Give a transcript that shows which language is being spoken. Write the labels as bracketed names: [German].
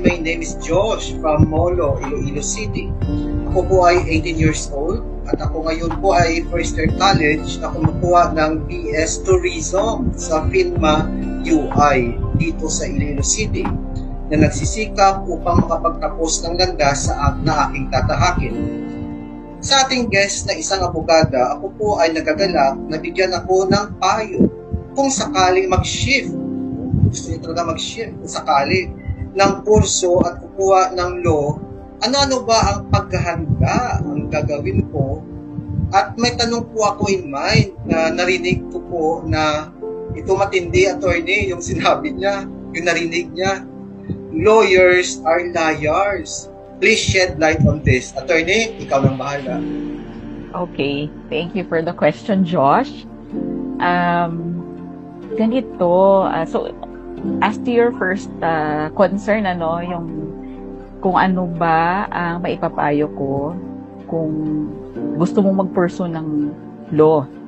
[English] My name is Josh from Molo, Iloilo City. [Filipino] Ako po ay 18 years old at ako ngayon po ay [English] first year college [Filipino] na kumukuha ng BS Tourism sa FINMA UI dito sa Iloilo City na nagsisikap upang makapagtapos ng landas na aking tatahakin. Sa ating guest na isang abogada, ako po ay nagagalak na bigyan ako ng payo kung sakaling mag-shift. Gusto niya talaga mag-shift kung sakali ng kurso at kukuha ng law. Ano ba ang paghahanda ang gagawin ko? At may tanong po ako [English] in mind [Filipino] na narinig ko po na ito matindi, attorney, yung sinabi niya, yung narinig niya. [English] Lawyers are liars. Please shed light on this. [Filipino] Attorney, ikaw nang bahala. [English] Okay. Thank you for the question, Josh. Ganito. So, as to your first concern, yung [Filipino] kung ano ba ang maipapayo ko kung gusto mong mag-pursue ng law.